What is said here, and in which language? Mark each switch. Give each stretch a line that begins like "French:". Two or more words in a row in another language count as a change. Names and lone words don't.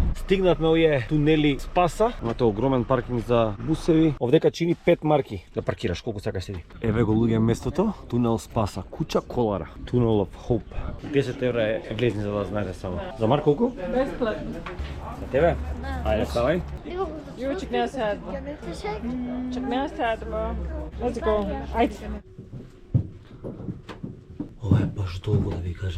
Macedonian: Стигнавме овие тунели Спаса, имате огромен паркинг за бусеви. Овдека чини 5 марки да паркираш, колку сакаш седи. Еве го луѓе местото, тунел Спаса, куќа Колара, Tunnel of Hope. 10 евра е влезни за да знаете само. За Марк колку? Бесплатно. За тебе? Ајде, ставај.
English: Ju, check now sad. Check now sad, bro. Let's go.
Macedonian: Ајде. Ова е баш долго да ви кажам.